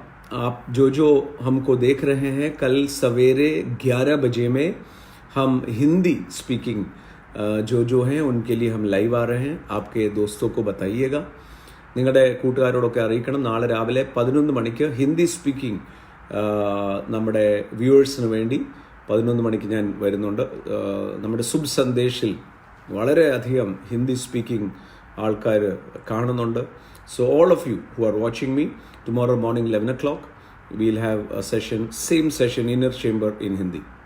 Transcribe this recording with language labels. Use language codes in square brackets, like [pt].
[hi] आप जो हमको देख रहे हैं, कल सवेरे 11 बजे में हम हिंदी स्पीकिंग जो हैं उनके लिए हम लाइव आ रहे हैं. आपके दोस्तों को बताइएगा, [ml] നിങ്ങളുടെ കൂട്ടുകാരോടൊക്കെ അറിയിക്കണം. നാളെ രാവിലെ 11 മണിക്ക് ഹിന്ദി സ്പീക്കിംഗ് നമ്മുടെ വ്യൂവേഴ്സിന് വേണ്ടി 11 മണിക്ക് ഞാൻ വരുന്നുണ്ട്. നമ്മുടെ സുബ് സന്ദേശിൽ വളരെയധികം ഹിന്ദി സ്പീക്കിംഗ് ആൾക്കാർ കാണുന്നുണ്ട്. [en] So all of you who are watching me, tomorrow morning 11 o'clock we'll have a session, same session, inner chamber in Hindi.